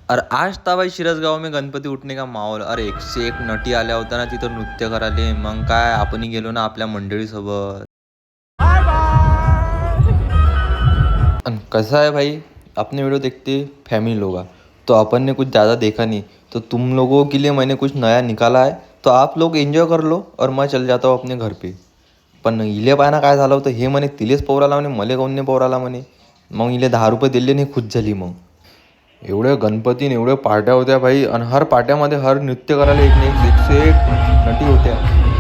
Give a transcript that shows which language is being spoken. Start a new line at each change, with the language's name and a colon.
Hindi: अरे आज ताबाई शिरसगाव में गणपती उठणे का माहोल.
Marathi: अरे 101 नटी आल्या होत्या ना तिथं नृत्य करायले. मग काय आपणही गेलो ना आपल्या मंडळीसोबत.
Hindi: कैसा है भाई, अपने वीडियो देखते फैमिली लोग, तो अपन ने कुछ ज़्यादा देखा नहीं, तो तुम लोगों के लिए मैंने कुछ नया निकाला है, तो आप लोग एन्जॉय कर लो और मैं चल जाता हूँ अपने घर पे.
Marathi: पण इले पायना काय झालं होतं, हे म्हणे तिलेच पवराला म्हणे, मले काऊन नाही पवराला म्हणे. मग इले 10 रुपये दिले नाही, खुश झाली. मग एवढे गणपतीने एवढ्या पार्ट्या होत्या भाई, आणि हर पार्ट्यामध्ये हर नृत्य करायला एक नाही
Hindi: एक से एक
Marathi: नटी होत्या.